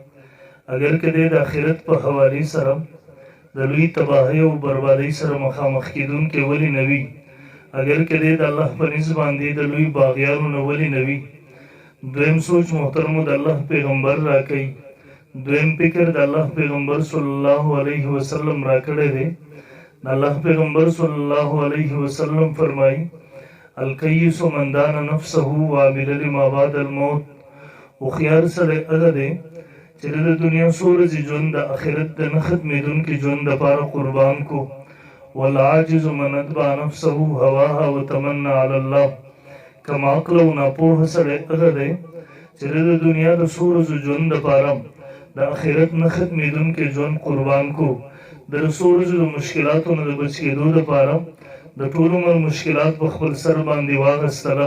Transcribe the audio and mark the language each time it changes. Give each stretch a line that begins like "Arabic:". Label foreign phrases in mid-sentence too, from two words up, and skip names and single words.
Pashto: اگر که دی د آخرت په حوالې سره د لوی تباهۍ او بربادۍ سره مخامخ کېدونکی ولې نه وي، اگر که دی د الله په نسبت باندې د لوی باغیانو نه ولې نه وي. دویم سوچ محترمو د الله پیغمبر راکوي، دویم فکر د الله پیغمبر
Arabic: صلی الله علیه وسلم
Pashto: راکړی دی. د الله پیغمبر
Arabic: صلی الله علیه وسلم
Pashto: فرمایي:
Arabic: الکیس من دان نفسه وعمل لما بعد الموت.
Pashto: هوښیار سړی هغه دی چې د دنیا څو ورځې ژوند د آخرت د نه ختمېدونکي ژوند دپاره قربان کو.
Arabic: والعاجز من اتبع نفسه هواها وتمنى علی الله.
Pashto: کم عقل او ناپوهه سړی هغه دی چې د دنیا د څو ورځو ژوند دپاره د آخرت نه ختمېدونکی ژوند قربان کو. د څو ورځو د مشکلاتو نه د بچ کېدو دپاره د ټول عمر مشکلات په خپل سر باندې واخیستله.